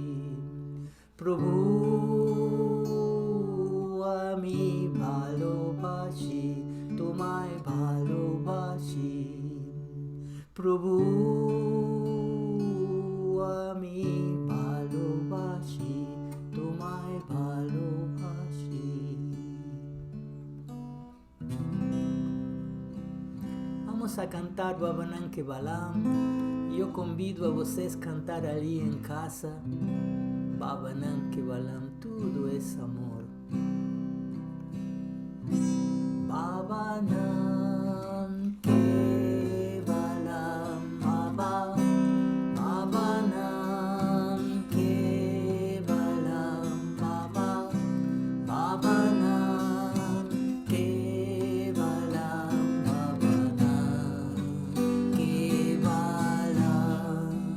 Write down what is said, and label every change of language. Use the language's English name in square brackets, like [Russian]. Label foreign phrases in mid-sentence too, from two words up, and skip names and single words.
[Bangla] প্রভু, আমি ভালোবাসি, তোমায় ভালোবাসি. প্রভু, আমি ভালোবাসি, তোমায় ভালোবাসি. [Portuguese] Vamos a cantar [Sanskrit] भवनम् केवलम् [Portuguese] e eu convido a vocês a cantar ali em casa. [Sanskrit] भवनम् केवलम्, [Portuguese] tudo é amor. [Sanskrit] भवनम् केवलम्, भवनम् केवलम्, भवनम् केवलम्, भवनम् केवलम्.